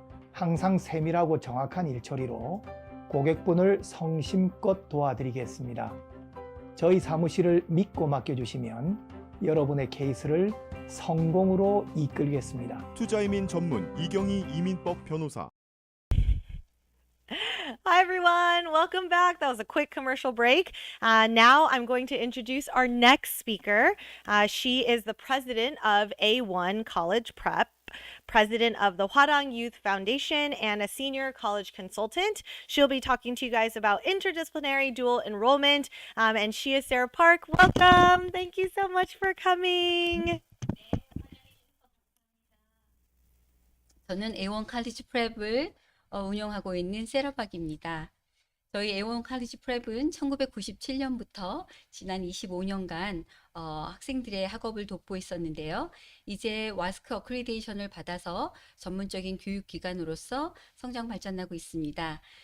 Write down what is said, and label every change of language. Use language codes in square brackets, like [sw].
[ko] 항상 세밀하고 정확한 일처리로 고객분을 성심껏 도와드리겠습니다. 저희 사무실을 믿고 맡겨주시면 여러분의 케이스를 성공으로 이끌겠습니다. 투자이민 전문 이경희 이민법 변호사. [en] Hi, everyone. Welcome back. That was a quick commercial break. Now I'm going to introduce our next speaker. She is the president of A1 College Prep, president of the Hwarang Youth Foundation, and a senior college consultant. She'll be talking to you guys about interdisciplinary dual enrollment. And she is Sarah Park. Welcome. Thank you so much for coming. [ko] 저는 A1 칼리지 프랩을 운영하고 있는 세라박입니다. 저희 A1 칼리지 프랩은 1997년부터 지난 25년간 학생들의 학업을 돕고 있었는데요. 이제 와스크 어크리데이션을 받아서 전문적인 교육기관으로서 성장 발전하고 있습니다.